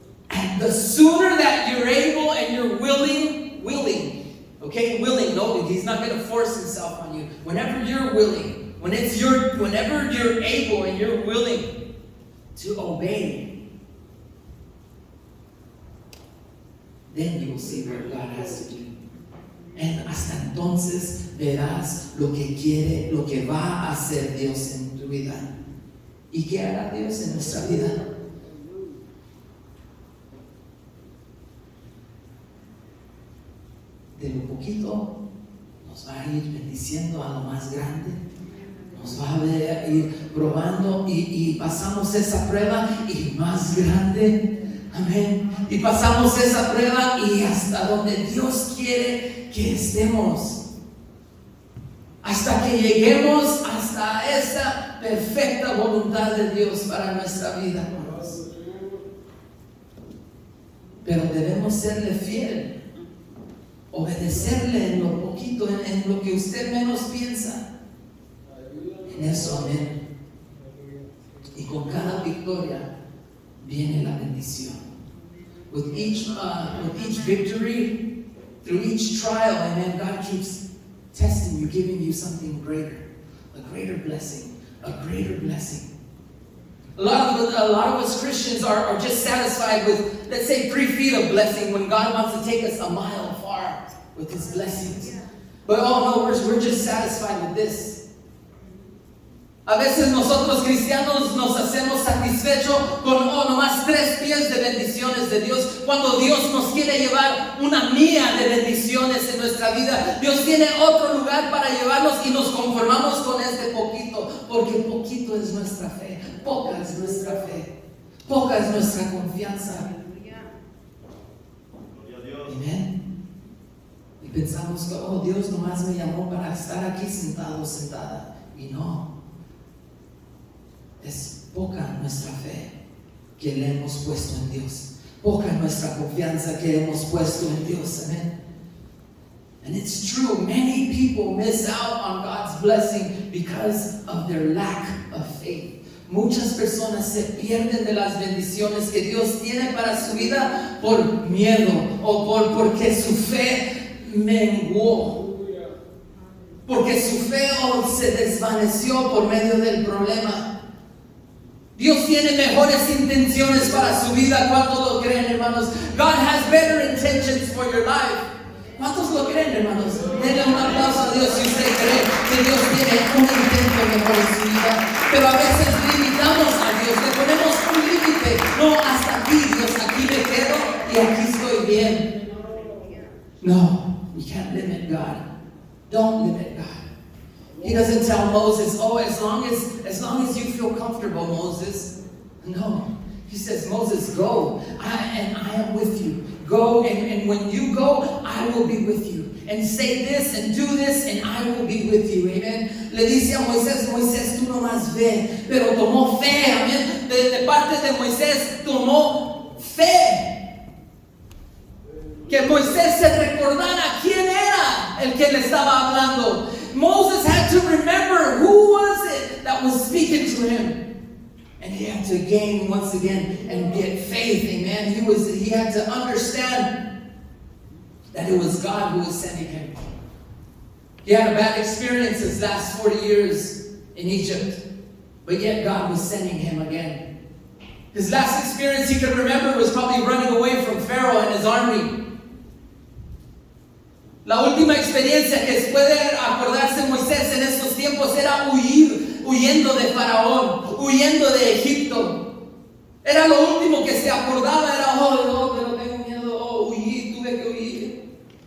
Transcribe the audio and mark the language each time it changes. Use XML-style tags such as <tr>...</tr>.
<en>And the sooner that you're able and you're willing, okay, willing, no, he's not going to force himself on you. Whenever you're willing, whenever you're able and you're willing to obey, then you will see where God has to do.</en> <es>And hasta entonces verás lo que quiere, lo que va a hacer Dios en tu vida. ¿Y qué hará Dios en nuestra vida? De lo poquito nos va a ir bendiciendo a lo más grande. Nos va a ir probando y pasamos esa prueba y más grande. Amén. Y pasamos esa prueba y hasta donde Dios quiere que estemos. Hasta que lleguemos hasta esa perfecta voluntad de Dios para nuestra vida. Pero debemos serle fiel. Obedecerle en lo poquito, en lo que usted menos piensa. En eso, amén. Y con cada victoria viene la bendición.</es> <en>With each victory, through each trial, amen, God keeps testing you, giving you something greater, a greater blessing, a greater blessing. A lot of us Christians are just satisfied with, let's say, 3 feet of blessing when God wants to take us a mile far with His blessings. But oh no, we're just satisfied with this.</en> <es>A veces nosotros cristianos nos hacemos satisfechos con nomás 3 pies de bendiciones de Dios, cuando Dios nos quiere llevar una milla de bendiciones en nuestra vida. Dios tiene otro lugar para llevarnos y nos conformamos con este poquito, porque poquito es nuestra fe, poca es nuestra fe, poca es nuestra confianza. Amén. Y pensamos que Dios nomás me llamó para estar aquí sentado, sentada, y no. Es poca nuestra fe que le hemos puesto en Dios. Poca nuestra confianza que hemos puesto en Dios.</es> <en>Amen. And it's true, many people miss out on God's blessing because of their lack of faith.</en> <es>Muchas personas se pierden de las bendiciones que Dios tiene para su vida por miedo o porque su fe menguó. Porque su fe se desvaneció por medio del problema. Dios tiene mejores intenciones para su vida. ¿Cuántos lo creen, hermanos?</es> <en>God has better intentions for your life.</en> <es>¿Cuántos lo creen, hermanos? Denle un aplauso a Dios si usted cree que Dios tiene un intento mejor en su vida. Pero a veces limitamos a Dios, le ponemos un límite. No, hasta aquí, Dios, aquí me quedo y aquí estoy bien.</es> <en>No, we can't limit God. Don't limit God. He doesn't tell Moses, as long as you feel comfortable, Moses. No. He says, Moses, go, and I am with you. Go, and when you go, I will be with you. And say this and do this, and I will be with you. Amen.</en> <es>Le dice a Moisés, tú nomás ve. Pero tomó fe, amén. De parte de Moisés, tomó fe. Que Moisés se recordara quién era el que le estaba hablando.</es> <en>Moses had to remember who was it that was speaking to him. And he had to gain once again and get faith, amen. He had to understand that it was God who was sending him. He had a bad experience his last 40 years in Egypt, but yet God was sending him again. His last experience he could remember was probably running away from Pharaoh and his army.</en> <es>La última experiencia que puede acordarse Moisés en estos tiempos era huyendo de Faraón, huyendo de Egipto. Era lo último que se acordaba, era, pero tengo miedo, huí, tuve que huir.</es>